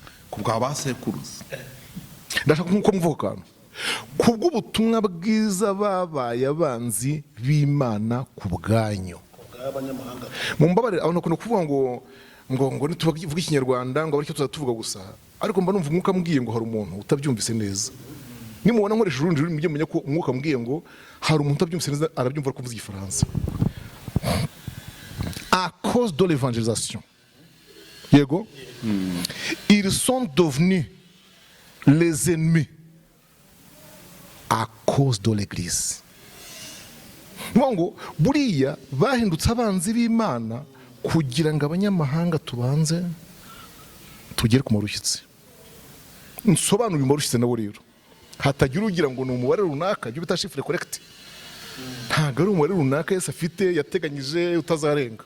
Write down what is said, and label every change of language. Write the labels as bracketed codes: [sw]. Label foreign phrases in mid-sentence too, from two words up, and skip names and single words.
[rw] Ndashaka nk'uko mvuga akantu ku bw'ubutumwa bwiza babaye abanzi b'Imana ku bwanyu. Mumbabarire abantu bakunda kuvuga ngo nituvuga ikinyarwanda ngo aricyo tuzatuvuga gusa, ariko mba numva umwuka mbwiye ngo hari umuntu utabyumvise neza. Nimubona nkoresha urundi rurimi mujye menya ko umwuka mbwiye ngo hari umuntu utabyumvise neza, arabyumva ari kuvuga igifaransa. [fr] À cause de l'évangélisation, yego, ils sont devenus les ennemis à cause de l'église. [rw] Ngo buriya bahindutse abanzi b'Imana kugira ngo abanyamahanga tubanze tugere ku marushyitsi. Nsobanura umarushyitsi nawe rero hatagira ugira ngo ni umubare runaka byo bita [fr] chiffre correct. [rw] Ntabwo ari umubare runaka Yesu afite yateganyije utazarenga.